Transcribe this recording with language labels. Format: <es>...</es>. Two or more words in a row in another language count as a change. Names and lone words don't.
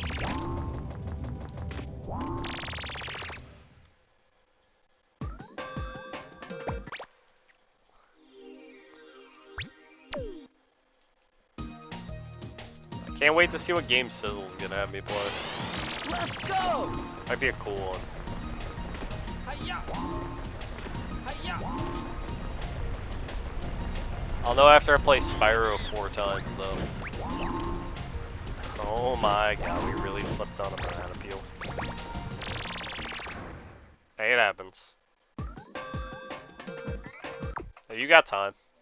<en>I can't wait to see what game Sizzle's gonna have me play. Let's go! Might be a cool one. Hi-ya! Hi-ya! I'll know after I play Spyro 4 times, though. Oh my god, we really slipped on a banana peel. Hey, it happens. Hey, you got time.</en>